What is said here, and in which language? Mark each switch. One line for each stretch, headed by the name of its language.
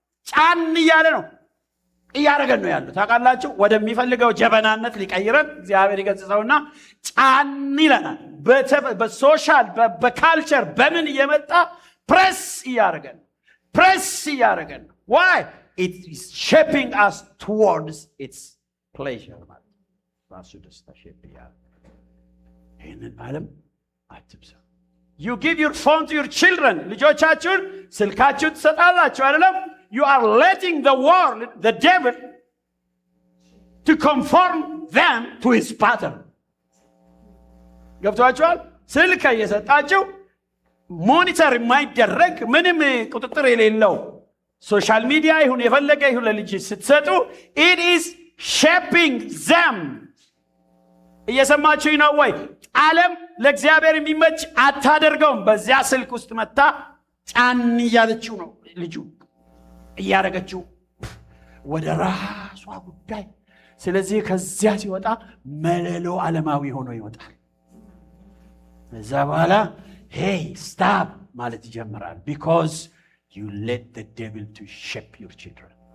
Amharic: ጫን እያለ ነው እያደረገን ነው ያለው። ታውቃላችሁ ወደሚፈልገው ጀበናነት ሊቀይረን እግዚአብሔር ይገጽጸውና ጫን ይለናል። በሶሻል በካልቸር በምን እየመጣ ፕሬስ እያደረገን ነው።
English: why? it is shaping us towards its pleasure
Amharic: ማለት ራሱ ደስታ ሼፕ ያደርጋል። ይህንን ዓለም አትምሰሉ።
English: you give your phone to your children
Amharic: ልጆቻችሁን ስልካችሁን ትሰጣላችሁ አይደለም?
English: you are letting the world, the devil, to conform them to his pattern.
Amharic: ገብቷችኋል? ስልክ እየሰጣችሁ ሞኒተር የማይደረግ ምንም ቁጥጥር የሌለው ሶሻል ሚዲያ ይሁን የፈለገ ይሁን ለልጅ ስትሰጡ
English: it is shaping them።
Amharic: እየሰማችሁኝ ነው ወይ? ዓለም ለእግዚአብሔር የሚመች አታደርገውም። በዚያ ስልክ ውስጥ መታ ጫን እያለችው ነው ልጁ እያረገችው ወደ ራሷ ጉዳይ። ስለዚህ ከዚያ ሲወጣ መለሎ ዓለማዊ ሆኖ ይወጣል። ከዛ በኋላ
English: hey stop
Amharic: ማለት ይጀምራል።
English: because you let the devil to shape your children.